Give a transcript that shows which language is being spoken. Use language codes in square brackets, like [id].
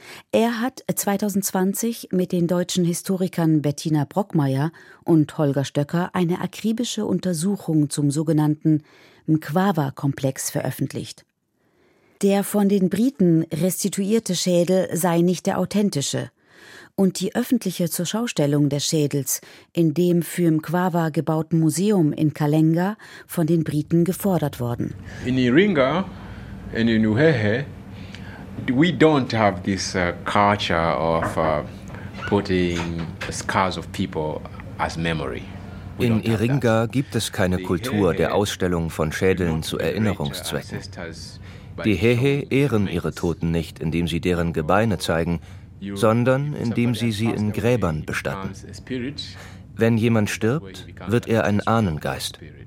[de] Er hat 2020 mit den deutschen Historikern Bettina Brockmeier und Holger Stöcker eine akribische Untersuchung zum sogenannten Mkwawa-Komplex veröffentlicht. Der von den Briten restituierte Schädel sei nicht der authentische. Und die öffentliche Zurschaustellung des Schädels in dem für Mkwawa gebauten Museum in Kalenga von den Briten gefordert worden. [en] In Iringa, in Uhehe, we don't have this culture of putting scars of people as memory. [de] In Iringa gibt es keine Kultur der Ausstellung von Schädeln zu Erinnerungszwecken. Die Hehe ehren ihre Toten nicht, indem sie deren Gebeine zeigen, sondern indem sie sie in Gräbern bestatten. Wenn jemand stirbt, wird er ein Ahnengeist.